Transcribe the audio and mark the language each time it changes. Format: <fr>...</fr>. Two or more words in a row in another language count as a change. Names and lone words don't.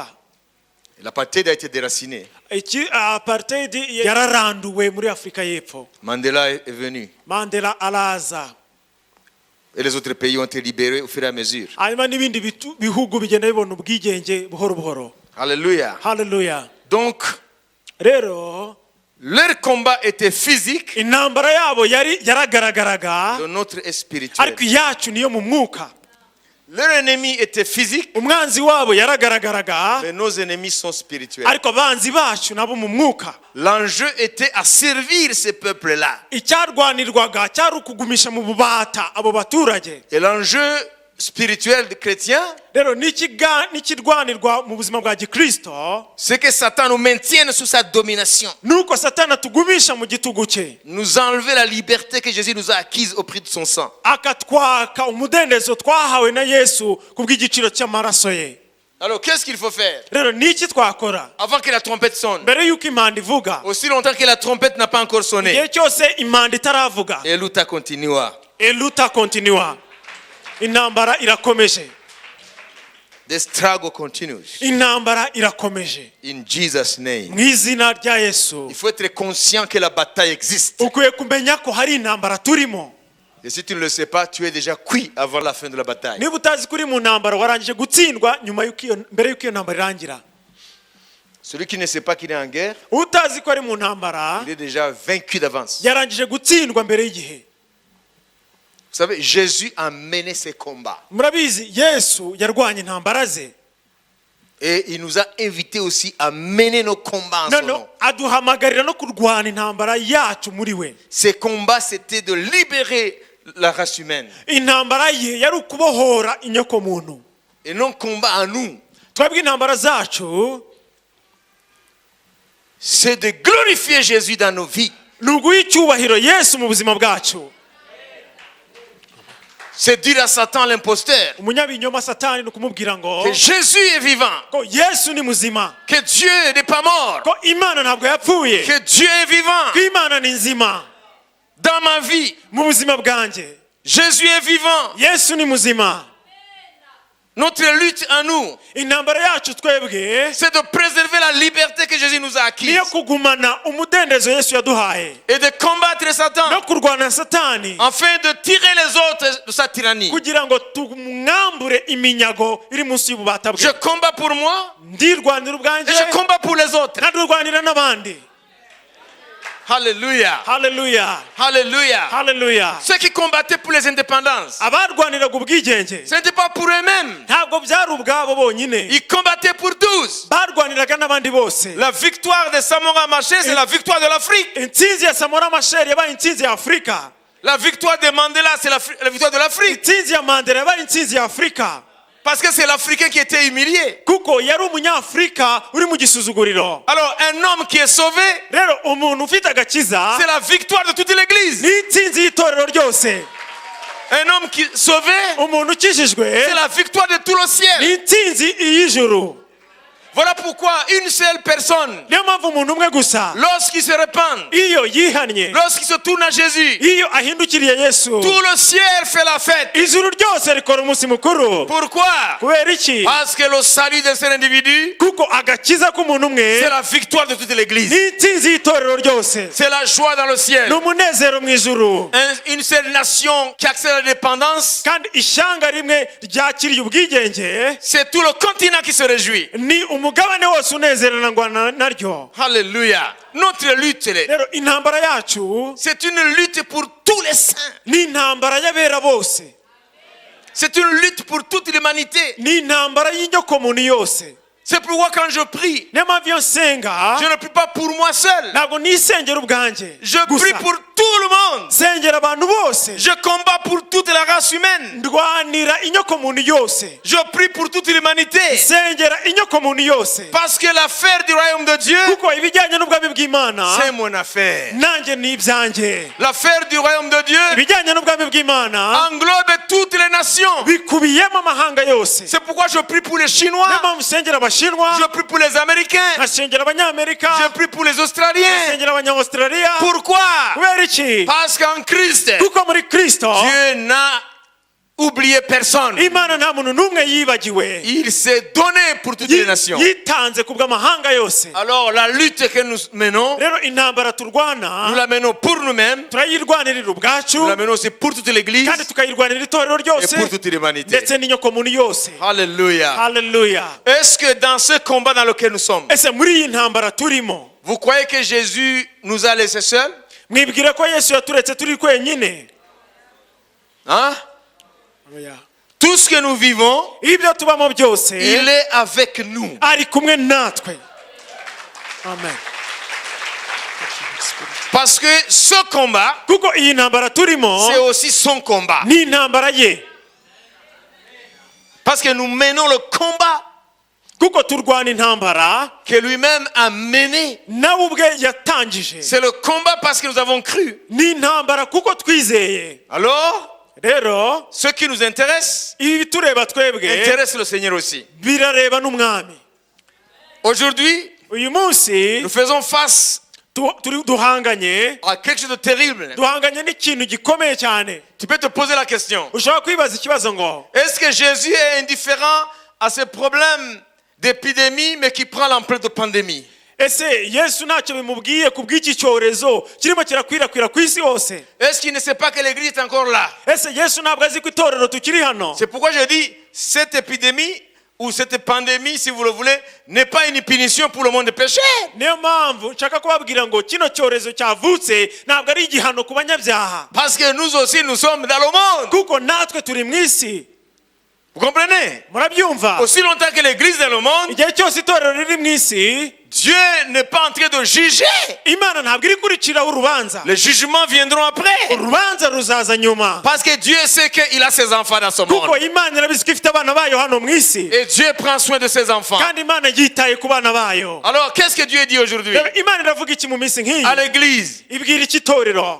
<fr>L'apartheid a été déraciné.</fr> <rw>apartheid yararanduwe muri afurika y'epfo.</rw> <fr>Mandela est venu.</fr> <rw>mandela araza,</rw> <fr>Et les autres pays ont été libérés au fur et à mesure.</fr> <rw>hanyuma n'ibindi bihugu bigenda bibona ubwigenge buhoro buhoro.</rw> <fr>Alléluia.</fr> <rw>haleluya.</rw> <fr>Donc,</fr> <rw>rero</rw> <fr>leur combat était physique,</fr> <rw>intambara yabo yaragaragaraga,</rw> <fr>le nôtre est spirituel.</fr> <rw>ariko iyacu niyo mu mwuka.</rw> <fr>Leur ennemi était physique,</fr> <rw>umwanzi wabo yaragaragaraga,</rw> <fr>mais nos ennemis sont spirituels.</fr> <rw>ariko abanzi bacu nabo mu mwuka.</rw> <fr>L'enjeu était à servir ces peuples-là.</fr> <rw>icyarwanirwaga cyari ukugumisha mu bubata abo baturage.</rw> <fr>Et l'enjeu spirituel des chrétiens,</fr> <rw>rero n'ikirwanirwa mu buzima bwa gikristo,</rw> <fr>c'est que Satan nous maintienne sous sa domination.</fr> <rw>nuko satani atugumisha mu gitugu cye,</rw> <fr>Nous enlever la liberté que Jésus nous a acquise au prix de son sang.</fr> <rw>akatwaka umudendezo twahawe na yesu kubw'igiciro cy'amaraso ye.</rw> <fr>Alors, qu'est-ce qu'il faut faire</fr> <rw>rero niki twakora</rw> <fr>avant que la trompette sonne?</fr> <rw>mbere y'uko impanda ivuga?</rw> <fr>Aussi longtemps que la trompette n'a pas encore sonné.</fr> <rw>igihe cyose impanda itaravuga,</rw> <pt>Et luta continua. eluta continua,</pt> <rw>intambara irakomeje.</rw> <en>The struggle continues.</en> <rw>intambara irakomeje</rw> <en>In Jesus' name.</en> <rw>mu izina rya yesu.</rw> <fr>Il faut être conscient que la bataille existe.</fr> <rw>ukwiye kumenya ko hari intambara turimo.</rw> <fr>Et si tu ne le sais pas, tu es déjà cuit avant la fin de la bataille.</fr> <rw>niba utazi ko uri mu ntambara, warangije gutsindwa mbere y'uko iyo ntambara irangira.</rw> <fr>Celui qui ne sait pas qu'il est en guerre,</fr> <rw>utazi ko ari mu ntambara,</rw> <fr>il est déjà vaincu d'avance.</fr> <rw>yarangije gutsindwa mbere y'igihe.</rw> <fr>Vous savez, Jésus a mené ses combats.</fr> <rw>murabizi yesu yarwanye intambara ze,</rw> <fr>Et il nous a invités aussi à mener nos combats en son</fr> <rw>none</rw> <fr>nom.</fr> <rw>aduhamagarira no kurwana intambara yacu muri we.</rw> <fr>Ces combats, c'était de libérer la race humaine.</fr> <rw>intambara ye yari ukubohora inyokomuntu.</rw> <fr>Et non combat à nous.</fr> <rw>twebwe intambara zacu</rw> <fr>C'est de glorifier Jésus dans nos vies.</fr> <rw>ni uguha icyubahiro yesu mu buzima bwacu.</rw> <fr>C'est dire à Satan l'imposteur</fr> <rw>umunyabinyoma satani ni ukumubwira ngo</rw> <fr>que Jésus est vivant,</fr> <rw>ko yesu ni muzima,</rw> <fr>que Dieu n'est pas mort,</fr> <rw>ko imana ntabwo yapfuye,</rw> <fr>que Dieu est vivant.</fr> <rw>ko imana ni nzima.</rw> <fr>Dans ma vie,</fr> <rw>mu buzima bwanjye</rw> <fr>Jésus est vivant.</fr> <rw>yesu ni muzima.</rw> <fr>Notre lutte à nous,</fr> <rw>intambara yacu twebwe</rw> <fr>c'est de préserver la liberté que Jésus nous a acquise</fr> <rw>niyo kugumana umudendezo yesu yaduhaye</rw> <fr>et de combattre Satan</fr> <rw>no kurwana satani</rw> <fr>afin de tirer les autres de sa tyrannie.</fr> <rw>kugira ngo tumwambure iminyago iri munsi y'ububata</rw> <fr>Je</fr> <rw>bwe.</rw> <fr>combats pour moi</fr> <rw>ndirwanira</rw> <fr>et</fr> <rw>ubwanjye</rw> <fr>je combats pour les autres.</fr> <rw>nkandirwanira n'abandi.</rw> <fr>Alléluia.</fr> <rw>Haleluya,</rw> <fr>Alléluia.</fr> <rw>haleluya.</rw> <fr>Ceux qui combattaient pour les indépendances,</fr> <rw>abarwaniraga ubwigenge</rw> <fr>ce n'était pas pour eux-mêmes.</fr> <rw>ntabwo byari ubwabo bonyine,</rw> <fr>Ils combattaient pour tous.</fr> <rw>barwaniraga n'abandi bose.</rw> <fr>La victoire de Samora Machel, c'est la victoire de l'Afrique.</fr> <rw>intsinzi ya samora masheri yabaye intsinzi ya afurika.</rw> <fr>La victoire de Mandela, c'est la victoire de l'Afrique.</fr> <rw>intsinzi ya mandela yabaye intsinzi ya afurika</rw> <fr>Parce que c'est l'Africain qui était humilié.</fr> <rw>kuko yari umunyafurika uri mu gisuzuguriro.</rw> <fr>Alors, un homme qui est sauvé,</fr> <rw>rero umuntu ufite agakiza</rw> <fr>c'est la victoire de toute l'Église.</fr> <rw>ni intsinzi y'itorero ryose.</rw> <fr>Un homme qui est sauvé,</fr> <rw>umuntu ukijijwe</rw> <fr>c'est la victoire de tout le</fr> <rw>ni</rw> <fr>ciel.</fr> <rw>intsinzi y'ijuru.</rw> <fr>Voilà pourquoi une seule personne,</fr> <rw>niyo mpamvu umuntu umwe gusa</rw> <fr>lorsqu'il se répand,</fr> <rw>iyo yihannye,</rw> <fr>lorsqu'il se tourne à Jésus,</fr> <rw>iyo ahindukiriye yesu,</rw> <fr>tout le ciel fait la fête.</fr> <rw>ijuru ryose rikora umunsi mukuru.</rw> <fr>Pourquoi?</fr> <rw>kubera iki?</rw> <fr>Parce que le salut de cet individu,</fr> <rw>kuko agakiza k'umuntu umwe</rw> <fr>c'est la victoire de toute l'Église.</fr> <rw>ni intsinzi y'itorero ryose,</rw> <fr>C'est la joie dans le</fr> <rw>ni</rw> <fr>ciel.</fr> <rw>umunezero mu ijuru.</rw> <fr>Une seule nation qui accède à la dépendance,</fr> <rw>kandi ishyanga rimwe ryakiriye ubwigenge</rw> <fr>c'est tout le continent qui se réjouit.</fr> <rw>ni umugabane wose unezeranwa naryo.</rw> <fr>Alléluia. Notre lutte,</fr> <rw>rero intambara yacu</rw> <fr>c'est une lutte pour tous les saints.</fr> <rw>ni intambara y'abera bose,</rw> <fr>C'est une lutte pour toute l'humanité.</fr> <rw>ni intambara y'inyokomuntu yose.</rw> <fr>C'est pourquoi quand je prie,</fr> <rw>niyo mpamvu iyo nsenga</rw> <fr>je ne prie pas pour moi seul.</fr> <rw>ntabwo nisengera ubwanjye</rw> <fr>Je</fr> <rw>gusa,</rw> <fr>prie pour tout le monde.</fr> <rw>nsengera abantu bose.</rw> <fr>Je combats pour toute la race humaine.</fr> <rw>ndwanira inyokomuntu yose,</rw> <fr>Je prie pour toute l'humanité.</fr> <rw>nsengera inyokomuntu yose.</rw> <fr>Parce que l'affaire du royaume de Dieu,</fr> <rw>kuko ibijyanye n'ubwami bw'imana</rw> <fr>c'est mon affaire.</fr> <rw>nanjye ni ibyanjye.</rw> <fr>L'affaire du royaume de Dieu</fr> <rw>ibijyanye n'ubwami bw'imana</rw> <fr>englobe toutes les nations.</fr> <rw>bikubiyemo amahanga yose.</rw> <fr>C'est pourquoi je prie pour les</fr> <rw>niyo</rw> <fr>Chinois.</fr> <rw>mpamvu nsengera abashinwa,</rw> <fr>Je prie pour les Américains.</fr> <rw>nkasengera abanyamerika,</rw> <fr>Je prie pour les Australiens.</fr> <rw>nkasengera abanyaustraliya.</rw> <fr>Pourquoi?</fr> <rw>kubera iki?</rw> <fr>Parce qu'en Christ,</fr> <rw>kuko muri kristo</rw> <fr>Dieu n'a oublié personne.</fr> <rw>imana nta muntu n'umwe yibagiwe,</rw> <fr>Il s'est donné pour toutes les nations.</fr> <rw>yitanze ku bw'amahanga yose.</rw> <fr>Alors la lutte que nous menons,</fr> <rw>rero intambara</rw> <fr>nous</fr> <rw>turwana</rw> <fr>la menons pour nous-mêmes,</fr> <rw>turayirwanirira ubwacu,</rw> <fr>nous la menons aussi pour toute l'Église</fr> <rw>kandi tukayirwanirira itorero</rw> <fr>et</fr> <rw>ryose</rw> <fr>pour toute l'humanité.</fr> <rw>ndetse n'inyokomuntu yose.</rw> <fr>Alléluia.</fr> <rw>haleluya.</rw> <fr>Est-ce que dans ce combat dans lequel nous sommes,</fr> <rw>ese muri iyi ntambara turimo,</rw> <fr>vous croyez que Jésus nous a laissés seuls?</fr> <rw>mwibwira ko yesu yaturetse turi twenyine?</rw> <fr>Hein? Tout ce que nous vivons,</fr> <rw>ibyo tubamo byose</rw> <fr>il est avec nous.</fr> <rw>ari kumwe natwe. amen.</rw> <fr>Parce que ce combat,</fr> <rw>kuko iyi ntambara turimo</rw> <fr>c'est aussi son combat.</fr> <rw>ni intambara ye,</rw> <fr>Parce que nous menons le combat</fr> <rw>kuko turwana intambara</rw> <fr>que lui-même a mené.</fr> <rw>nawe ubwe yatangije.</rw> <fr>C'est le combat parce que nous avons cru.</fr> <rw>ni intambara kuko twizeye.</rw> <fr>Alors,</fr> <rw>rero</rw> <fr>ce qui nous intéresse,</fr> <rw>ibi bitureba twebwe</rw> <fr>intéresse le Seigneur aussi.</fr> <rw>birareba n'umwami.</rw> <fr>Aujourd'hui,</fr> <rw>uyu munsi</rw> <fr>nous faisons face</fr> <rw>duhanganye</rw> <fr>à quelque chose de terrible.</fr> <rw>duhanganye n'ikintu gikomeye cyane.</rw> <fr>Tu peux te poser la question.</fr> <rw>ushobora kwibaza ikibazo ngo</rw> <fr>Est-ce que Jésus est indifférent à ce problème d'épidémie mais qui prend l'ampleur de pandémie?</fr> <rw>ese yesu ntacyo bimubwiye ku bw'iki cyorezo kirimo kirakwirakwira ku isi hose?</rw> <fr>Est-ce qu'il ne sait pas que l'Église est encore là?</fr> <rw>ese yesu ntabwo azi ko itorero tukiri hano?</rw> <fr>C'est pourquoi je dis, cette épidémie ou cette pandémie, si vous le voulez, n'est pas une punition pour le monde des péchés.</fr> <rw>niyo mpamvu nshaka kubabwira ngo kino cyorezo cyavutse ntabwo ari igihano ku banyabyaha,</rw> <fr>Parce que nous aussi, nous sommes dans le monde.</fr> <rw>kuko natwe turi mu isi.</rw> <fr>Vous comprenez?</fr> <rw>murabyumva?</rw> <fr>Aussi longtemps que l'Église est dans le monde,</fr> <rw>igihe cyose itorero riri mu isi,</rw> <fr>Dieu n'est pas en train de juger.</fr> <rw>imana ntabwo iri kuriciraho urubanza.</rw> <fr>Les jugements viendront après.</fr> <rw>urubanza ruzaza nyuma,</rw> <fr>Parce que Dieu sait qu'il a ses enfants dans ce</fr> <rw>kuko</rw> <fr>monde.</fr> <rw>imana irabizi ko ifite abana bayo hano mu isi,</rw> <fr>Et Dieu prend soin de ses enfants.</fr> <rw>kandi imana yitaye ku bana bayo.</rw> <fr>Alors, qu'est-ce que Dieu dit aujourd'hui</fr> <rw>Rero imana iravuga iki mu minsi nk'iyi?</rw> <fr>à l'Église?</fr> <rw>ibwira iki itorero?</rw>